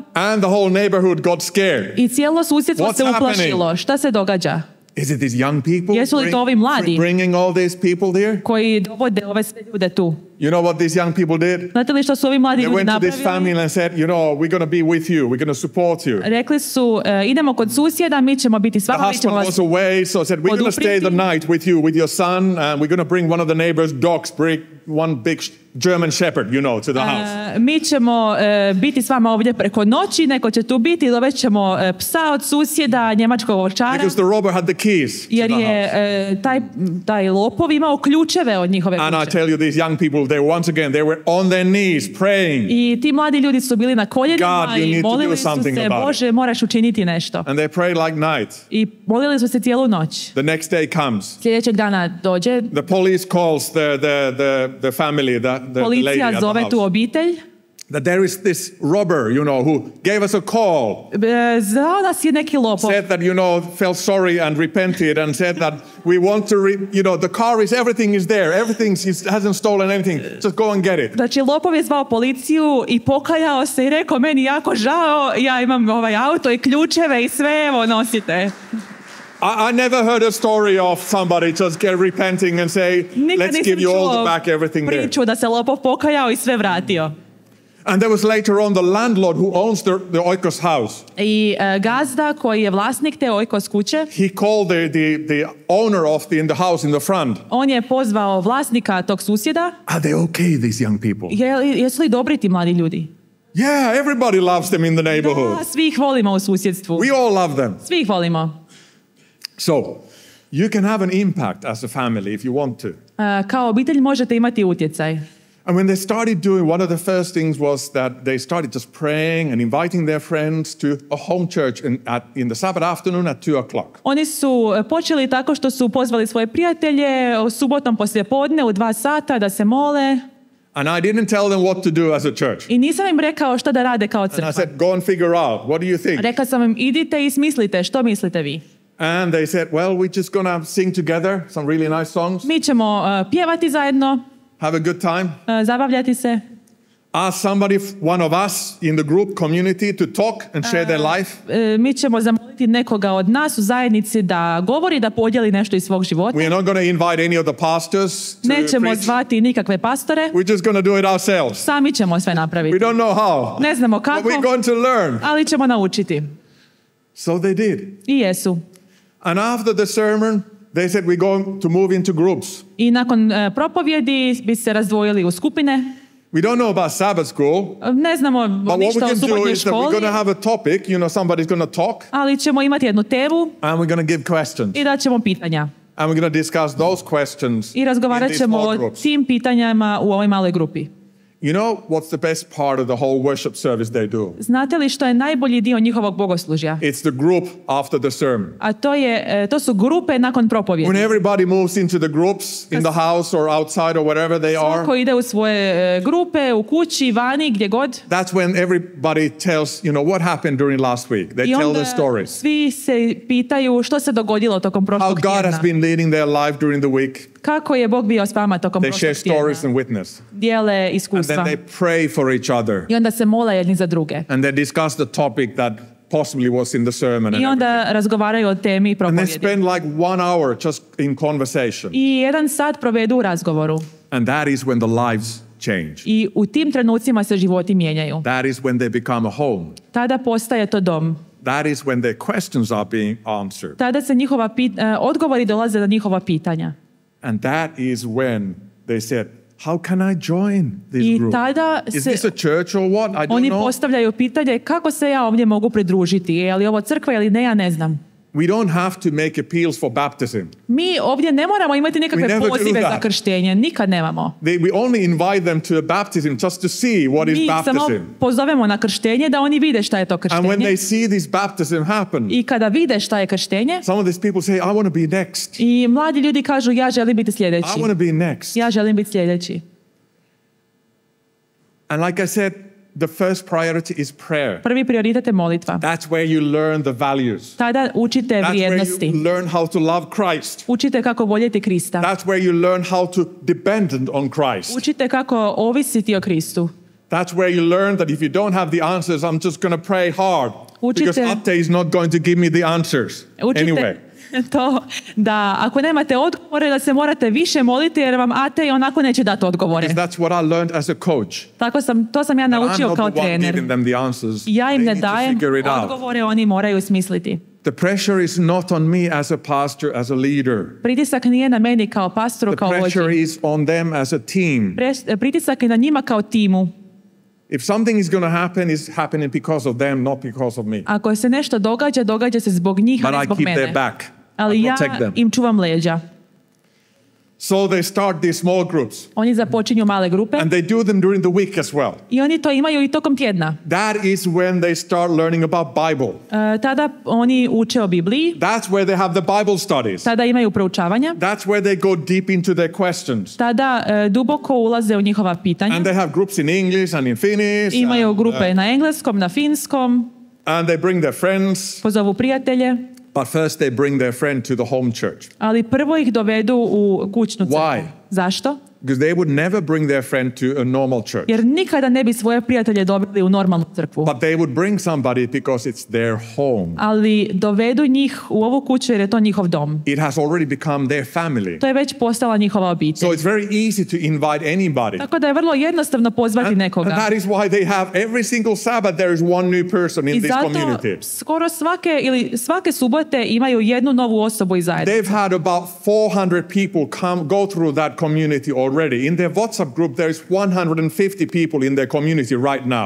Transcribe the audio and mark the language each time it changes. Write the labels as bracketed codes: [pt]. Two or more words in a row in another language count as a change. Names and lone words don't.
[en] And the whole neighborhood got scared. [hr] I cijelo susjedstvo se uplašilo. Šta se događa? [en] Is it these young people? [hr] Jesu li to ovi mladi [en] bringing all these people there? [hr] koji dovode ove sve ljude tu? [en] You know what these young people did? [hr] Znate li što su ovi mladi [en] They [hr] ljudi [en] went to this [hr] napravili? [en] family and said, you know, we're going to be with you. We're going to support you. [hr] Rekli su, idemo kod susjeda, mi ćemo biti s [en] The [hr] vama, mi [en] husband [hr] ćemo vas [en] was away, so said, we're going to stay the night with you, with your son, and we're going to bring one of the neighbor's dogs, bring one big German shepherd, you know, to the house. [hr] Mi ćemo biti s vama ovdje preko noći, neko će tu biti, dovest ćemo psa od susjeda, njemačkog ovčara. [en] Because the robber had the keys to [hr] Jer [en] the [hr] je [en] house. [hr] taj lopov imao ključeve od njihove [en] And I [hr] kuće. [en] tell you, these young people, they were on their knees praying. [hr] I ti mladi ljudi su bili na koljenima [en] God, you [hr] i [en] need to do [hr] molili su [en] something [hr] se, [en] about it. [hr] Bože, moraš učiniti nešto. [en] And they prayed like night. [hr] I molili su se cijelu noć. [en] The next day comes. [hr] Sljedećeg dana dođe, [en] The police calls the family, the lady [hr] policija [en] at the [hr] zove tu [en] house. [hr] obitelj. [en] That there is this robber, you know, who gave us a call. [hr] Zvao nas je neki lopov. [en] Said that, you know, felt sorry and repented and said that we want to, you know, the car is, everything is there. Everything, he hasn't stolen anything. Just go and get it. [hr] Znači, lopov je zvao policiju i pokajao se i rekao, meni jako žao, ja imam ovaj auto i ključeve i sve, evo, nosite. [en] I never heard a story of somebody just repenting and say, [hr] Nikad [en] let's [hr] nisam [en] give you all [hr] čuo [en] back everything there. [hr] priču da se lopov pokajao i sve vratio. [en] And there was later on the landlord who owns the Oikos house. [hr] I gazda koji je vlasnik te Oikos kuće, [en] He called the owner of in the house in the front. [hr] on je pozvao vlasnika tog susjeda. [en] Are they okay, these young people? [hr] Jesu li dobri ti mladi ljudi? [en] Yeah, everybody loves them in the neighborhood. [hr] Da, svi ih volimo u susjedstvu. [en] We all love them. [hr] Svi ih volimo. [en] So, you can have an impact as a family if you want to. [hr] Kao obitelj možete imati utjecaj. [en] And when they started doing, one of the first things was that they started just praying and inviting their friends to a home church in the Sabbath afternoon at 2:00. [hr] Oni su počeli tako što su pozvali svoje prijatelje u subotom poslijepodne u 2 sata da se mole. [en] And I didn't tell them what to do as a church. [hr] I nisam im rekao šta da rade kao [en] And I [hr] crkva. [en] said, go and figure out, what do you think? [hr] Rekao sam im, idite i smislite, što mislite vi? [en] And they said, well, we're just going to sing together some really nice songs, [hr] Mi ćemo pjevati zajedno, [en] have a good time. [hr] zabavljati se. [en] Ask somebody, one of us in the group community to talk and share their life. [hr] Mi ćemo zamoliti nekoga od nas u zajednici da govori, da podijeli nešto iz svog života. [en] We are not going to invite any of the pastors to [hr] Nećemo [en] preach. [hr] zvati nikakve pastore, [en] We're just going to do it ourselves. [hr] sami ćemo sve [en] We [hr] napraviti. [en] don't know how, [hr] Ne znamo [en] but [hr] kako, [en] we're going to learn. [hr] ali ćemo naučiti. [en] So they did. [hr] I jesu. [en] And after the sermon, they said, we're going to move into groups. [hr] I nakon propovjedi bi se razdvojili u skupine. [en] We don't know about Sabbath school, [hr] Ne znamo [en] but what we [hr] ništa o [en] can do [hr] subotnoj [en] is that we're [hr] školi, [en] going to have a topic, you know, somebody's going to talk, [hr] ali ćemo imati jednu temu [en] and we're going to give questions. [hr] i dat ćemo pitanja. [en] And we're going to discuss those questions [hr] I [en] in [hr] razgovarat [en] these [hr] ćemo [en] small [hr] o [en] groups. [hr] tim pitanjama u ovoj maloj grupi. [en] You know what's the best part of the whole worship service they do? [hr] Znate li što je najbolji dio njihovog bogoslužja? [en] It's the group after the sermon. [hr] A to su grupe nakon propovjedi. [en] When everybody moves into the groups, in the house or outside or wherever they are, [hr] Svako ide u svoje grupe, u kući, vani, gdje god. [en] that's when everybody tells, you know, what happened during last week. They [hr] I [en] tell [hr] onda [en] their stories. [hr] svi se pitaju što se dogodilo tokom [en] How [hr] prošlog [en] God [hr] tjedna. [en] has been leading their life during the week. [hr] Kako je Bog bio s vama tokom [en] They share [hr] prošlog [en] stories [hr] tjedna. [en] and witness. [hr] Dijele [en] And [hr] iskustva. [en] then they pray for each other. [hr] I onda se mole jedni za druge. [en] And they discuss the topic that possibly was in the sermon. [hr] I [en] And [hr] onda razgovaraju o temi [en] they [hr] propovjedi. [en] spend like 1 hour just in conversation. [hr] I 1 sat provedu u razgovoru. [en] And that is when the lives change. [hr] I u tim trenucima se životi mijenjaju. [en] That is when they become a home. [hr] Tada postaje to dom. [en] That is when their questions are being answered. [hr] Tada se odgovori dolaze na njihova pitanja. [en] And that is when they said, how can I join this [hr] I [en] group? [hr] tada [en] Is [hr] se [en] this a church or what? I don't [hr] oni [en] know. [hr] postavljaju pitanje kako se ja ovdje mogu pridružiti. Je li ovo crkva ili ne, ja ne znam. [en] We don't have to make appeals for baptism. [hr] Mi ovdje ne moramo imati [en] We [hr] nekakve [en] never do [hr] pozive [en] that. [hr] za krštenje. Nikad nemamo. [en] We only invite them to a baptism just to see what is [hr] Mi ih samo [en] baptism. [hr] pozovemo na krštenje da oni vide šta je to [en] And when [hr] krštenje. [en] they see this baptism happen, [hr] I kada vide šta je krštenje, [en] some of these people say, I want to be next. [hr] i mladi ljudi kažu ja želim biti sljedeći. [en] I want to be next. [hr] Ja želim biti sljedeći. [en] And like I said, the first priority is prayer. [hr] Prvi prioritet je molitva. [en] That's where you learn the values. [hr] Tada učite [en] That's where [hr] vrijednosti. [en] you learn how to love Christ. [hr] Učite kako voljeti Krista. [en] That's where you learn how to depend on Christ. [hr] Učite kako ovisiti o Kristu. [en] That's where you learn that if you don't have the answers, I'm just going to pray hard. [hr] Učite- [en] Because Atte is not going to give me the answers [hr] Učite [en] anyway. [hr] to da ako nemate odgovore da se morate više moliti jer vam Ate onako neće dati odgovore. [en] That's what I learned as a coach. [hr] To sam ja naučio kao trener. Ja im ne dajem odgovore, oni moraju smisliti. [en] The pressure is not on me as a pastor, as a leader. [hr] Pritisak nije na meni kao pastoru, kao vođi. [en] The pressure is on them as a team. [hr] Pritisak je na njima kao timu. [en] If something is going to happen, it's happening because of them, not because of me. [hr] Ako se nešto događa, događa se zbog njih, a ne zbog mene. [en] But I keep their back. [hr] Ali ja im čuvam leđa. [en] So they start these small groups. [hr] Oni započinju male grupe. [en] And they do them during the week as well. [hr] I oni to imaju i tokom tjedna. [en] That is when they start learning about Bible. [hr] Tada oni uče o Bibliji. [en] That's where they have the Bible studies. [hr] Tada imaju proučavanja. [en] That's where they go deep into their questions. [hr] Tada duboko ulaze u njihova pitanja. [en] And they have groups in English and in Finnish. [hr] Imaju grupe na engleskom, na finskom. [en] And they bring their friends. [hr] Pozovu prijatelje. [en] But first they bring their friend to the home church. [hr] Ali prvo ih dovedu u kućnu crkvu. [en] Why? [hr] Zašto? [en] Because they would never bring their friend to a normal church. [hr] Jer nikada ne bi svoje prijatelje dobili u normalnu crkvu. [en] But they would bring somebody because it's their home. [hr] Ali dovedu njih u ovu kuću jer je to njihov dom. [en] It has already become their family. [hr] To je već postala njihova obitelj. [en] So it's very easy to invite anybody. [hr] Tako da je vrlo jednostavno pozvati nekoga. [en] And that is why they have every single Sabbath there is one new person in this community. [hr] I zato skoro svake subote imaju jednu novu osobu iz zajednice. [en] They've had about 400 people go through that community already. In their WhatsApp group there is 150 people in their community right now.